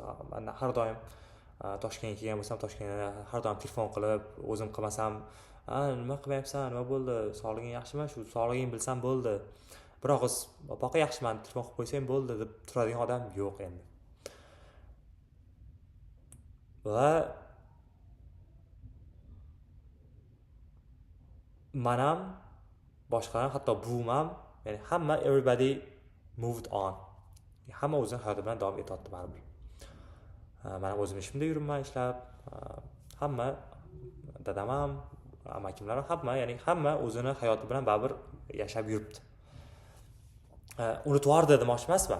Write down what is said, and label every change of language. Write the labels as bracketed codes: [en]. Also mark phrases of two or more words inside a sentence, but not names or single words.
[uz] Men har doim Toshkentga kelgan bo'lsam, Toshkentga har doim telefon qilib, o'zim qilmasam, nima qilmayapsan, nima bo'ldi, sog'lig'ing yaxshimi, shu sog'lig'ingni bilsam bo'ldi, bir og'iz boqa yaxshiman, telefon qilib qo'ysang bo'ldi deb turadigan odam yo'q endi. Va men ham, boshqalar, hatto buvim ham, ya'ni hamma [en] everybody moved on. [uz] Hamma o'zining hayoti bilan davom etyapti baribir. Men ham o'zim ishimda yuribman ishlab, hamma dadam ham, amakimlar ham, hamma, ya'ni hamma o'zining hayoti bilan baribir yashab yuribdi. Unutib yubordi demoqchi emasman.